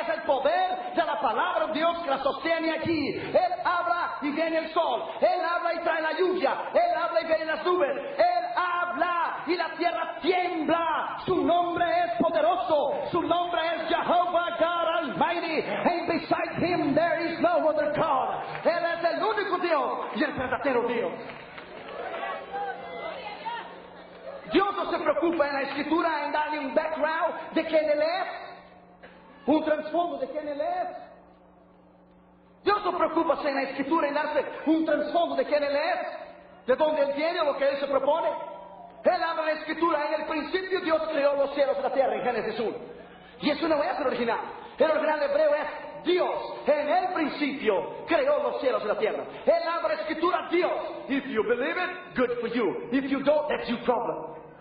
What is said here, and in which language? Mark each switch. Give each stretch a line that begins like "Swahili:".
Spanish: Es el poder de la palabra de Dios que la sostiene aquí. Él habla y viene el sol. Él habla y trae la lluvia. Él habla y viene las nubes. Él habla y la tierra tiembla. Su nombre es poderoso. Su nombre es Jehovah God Almighty.
English: And beside him there is no other God.
Spanish: Él es el único Dios y el verdadero Dios. Dios no se preocupa en la escritura en darle un background de quién él es, un trasfondo de quién él es. Dios no preocupa en la escritura en darse un trasfondo de quién él es, de dónde él viene o lo que él se propone. Él habla en la escritura: en el principio Dios creó los cielos y la tierra, en Génesis 1. Y eso no es el original. El original hebreo es Dios. En el principio creó los cielos y la tierra. Él habla en la escritura: Dios.
English: If you believe it, good for you. If you don't, that's your problem.